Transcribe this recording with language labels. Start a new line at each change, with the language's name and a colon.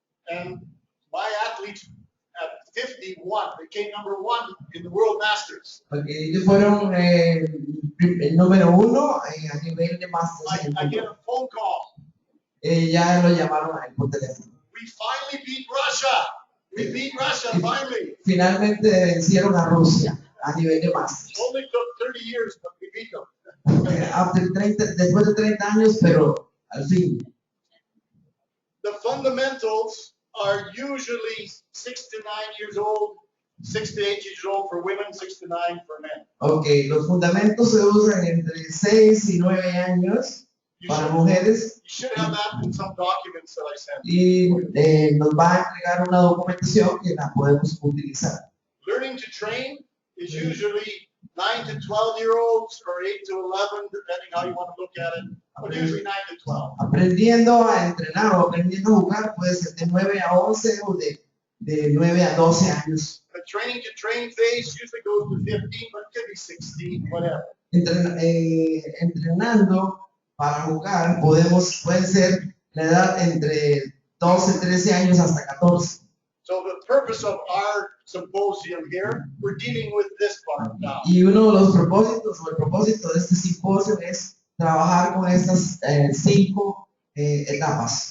English: And my athletes at 51 became #1 in the World Masters.
Spanish: Porque ellos fueron el número 1 a nivel de Masters.
English: I get a phone call.
Spanish: Ya lo llamaron a él por teléfono.
English: We finally beat Russia. We beat Russia finally.
Spanish: Finalmente vencieron a Rusia a nivel de Masters.
English: It only took 30 years, but we beat them.
Spanish: Después de 30 años, pero al fin.
English: The fundamentals are usually 6 to 9 years old, 6 to 8 years old for women, 6 to 9 for men.
Spanish: Okay, los fundamentos se usan entre 6 y 9 años para mujeres.
English: You should have that in some documents that I sent.
Spanish: Y nos va a entregar una documentación que la podemos utilizar.
English: Learning to train is usually 9 to 12-year-olds or 8 to 11, depending how you want to look at it, but usually 9 to 12.
Spanish: Aprendiendo a entrenar o aprendiendo a jugar puede ser de 9 a 11 o de 9 a 12 años.
English: The training to train phase usually goes to 15, but it could be 16, whatever.
Spanish: Entrenando para jugar puede ser la edad entre 12, 13 años hasta 14.
English: So the purpose of our symposium here, we're dealing with this part now.
Spanish: Y uno de los propósitos o el propósito de este simposio es trabajar con estas 5 etapas.